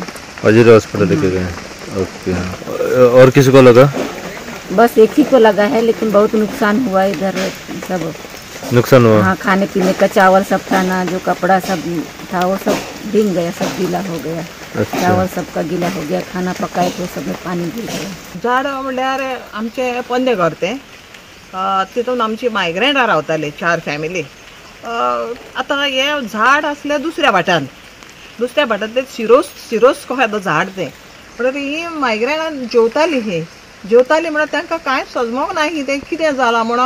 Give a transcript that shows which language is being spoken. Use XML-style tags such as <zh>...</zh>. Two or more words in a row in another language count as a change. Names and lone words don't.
<hi>अजोली हॉस्पिटल लेके गए? ओके। और किसी को लगा? बस एक ही को लगा है, लेकिन बहुत नुकसान हुआ इधर, सब नुकसान हुआ। हाँ, खाने पीने का चावल सब था ना, जो कपड़ा सब था वो सब भीग गया, सब गीला हो गया। अच्छा। चावल सबका गीला हो गया, खाना पकाए तो सब में पाणी गिर गया।</hi> <kok>झाड म्हणल्यार आमचे पंदे घर ते तितून आमची मायग्रंटां रावताली 4 फॅमिली। आतां हे झाड आसलें दुसऱ्या वाटान ते सिरोस कहो येता झाड तें, म्हणल्यार ही मायग्रंटां जेवताली म्हणल्यार तांकां कांय सजमोंक ना तें कितें जालां म्हणून।</kok>